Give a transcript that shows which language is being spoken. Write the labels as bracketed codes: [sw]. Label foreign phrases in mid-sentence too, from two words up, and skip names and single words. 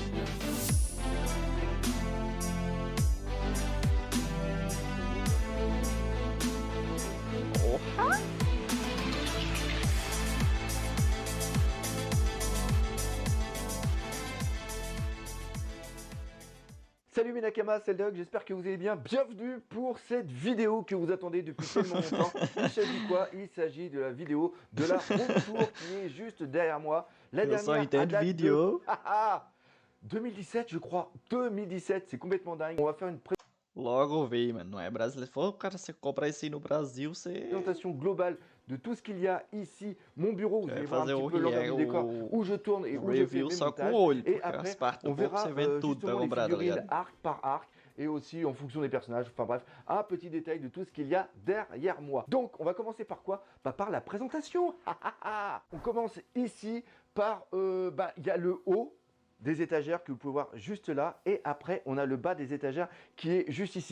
[pt] Porra! [fr] Salut mes Nakama, c'est le Doc, j'espère que vous allez bien. Bienvenue pour cette vidéo que vous attendez depuis tellement longtemps. Il s'agit de quoi? Il s'agit de la vidéo de la [en] room tour [fr] qui est juste derrière moi. La [pt] Eu só [fr] dernière à [pt] entendo [fr] date [pt] vídeo. [fr] de 2017 je crois. 2017, c'est complètement dingue. On va faire une [pt] Logo veio, mano. Não é brasileiro. Falou, cara, você comprar isso aí no Brasil, você [fr] présentation globale de tout ce qu'il y a ici. Mon bureau, vous [pt] vai [fr] allez voir un [pt] fazer [fr] petit peu l'envers du décor où je tourne et [pt] o [fr] où je fais [pt] review [fr] mes [pt] só com o [fr] montages. [pt] olho, [fr] Et [pt] porque as [fr] après, [pt] partes [fr] on [pt] do corpo [fr] verra [pt] você vê tudo pra [fr] justement les [pt] comprar, tá [fr] figurines [pt] ligado? [fr] arc par arc. Et aussi en fonction des personnages, enfin bref, un petit détail de tout ce qu'il y a derrière moi. Donc on va commencer par quoi? Par la présentation. On commence ici par, il y a le haut des étagères que vous pouvez voir juste là, et après on a le bas des étagères qui est juste ici.